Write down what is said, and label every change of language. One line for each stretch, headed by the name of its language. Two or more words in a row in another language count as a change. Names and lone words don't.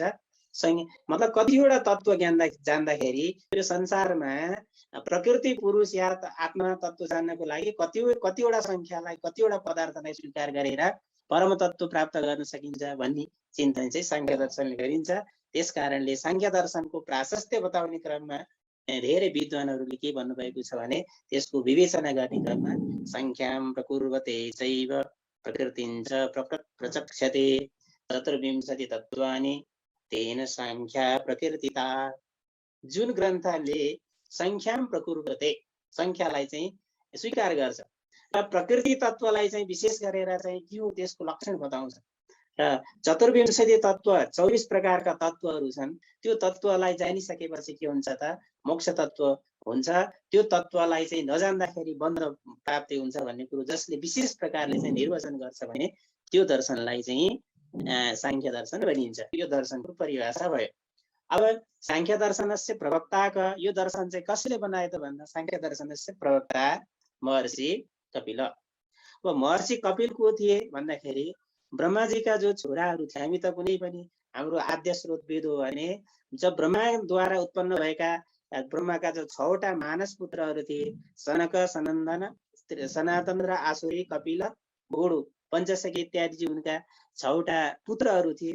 Nepali: मतलब कतिवटा तत्त्व जान्दाखेरि यो संसारमा प्रकृति पुरुष या आत्मा तत्त्व जान्नको लागि कतिवटा संख्यालाई कतिवटा पदार्थलाई स्वीकार गरेर परम तत्त्व प्राप्त गर्न सकिन्छ भन्ने चिन्तन चाहिँ सांख्य दर्शनले गरिन्छ। त्यसकारणले सांख्य दर्शनको प्राशस्त्य बताउने क्रममा धेरै विद्वानहरूले के भन्नुभएको छ भने त्यसको विवेचना गर्ने क्रममा
Sanskrit: संख्याम प्रकुर्वते चैव प्रकृतिञ्च प्रचक्षते चतुर्विंशति तत्त्वानि तेन संख्या प्रकृतिता।
Nepali: जुन ग्रन्थले
Sanskrit: संख्याम प्रकुर्वते
Nepali: संख्यालाई चाहिँ स्वीकार गर्छ र प्रकृति तत्त्वलाई चाहिँ विशेष गरेर चाहिँ के हो त्यसको लक्षण बताउँछ र चतुर्विंशति तत्त्व 24 प्रकारका तत्त्वहरू छन्, त्यो तत्त्वलाई जानिसकेपछि के हुन्छ त मोक्ष तत्त्व हुन्छ। त्यो तत्त्वलाई चाहिँ नजान्दाखेरि बन्ध प्राप्ति हुन्छ भन्ने कुरो जसले विशेष प्रकारले चाहिँ निर्वचन गर्छ भने त्यो दर्शनलाई चाहिँ सांख्य दर्शन भनिन्छ। यो दर्शनको परिभाषा भयो। अब
Sanskrit: सांख्य दर्शनस्य प्रवक्ता
Nepali: यो दर्शन चाहिँ कसले बनायो त भन्दा
Sanskrit: सांख्य दर्शनस्य प्रवक्ता
Nepali: महर्षि कपिल। अब महर्षि कपिल को थिए भन्दाखेरि ब्रह्माजीका जो छोराहरू थिए, हामी त कुनै पनि हाम्रो आद्य स्रोत वेद हो भने जब ब्रह्माद्वारा उत्पन्न भएका ब्रह्माका जो 6वटा मानस पुत्रहरू थिए, सनक, सनन्दन, सनातन र आसुरी, कपिल, गोडु, पञ्चसखी इत्यादि उनका 6वटा पुत्रहरू थिए।